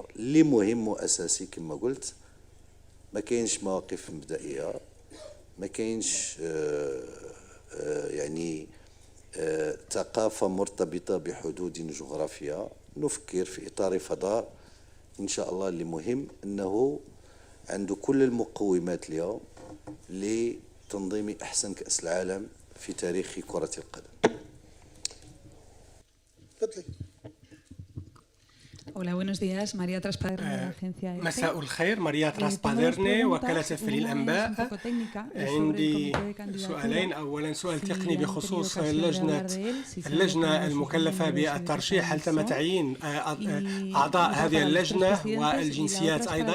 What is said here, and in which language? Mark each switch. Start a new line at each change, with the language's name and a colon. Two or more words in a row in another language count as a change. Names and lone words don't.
Arabic: اللي مهم وأساسي كما قلت ما كاينش مواقف مبدئية، ما كاينش يعني ثقافة مرتبطة بحدود جغرافية. نفكر في إطار فضاء إن شاء الله. اللي مهم أنه عنده كل المقومات اليوم لتنظيم أحسن كأس العالم في تاريخ كرة القدم. تفضلي.
Spanish: Hola, buenos días. María Traspaderne de la agencia EFE.
Arabic: مساء الخير. ماريا تراسبادرني وكالة تفري الأنباء. عندي سؤالين. أولا سؤال تقني بخصوص اللجنة المكلفة بالترشيح. هل تم تعيين أعضاء هذه اللجنة والجنسيات أيضا؟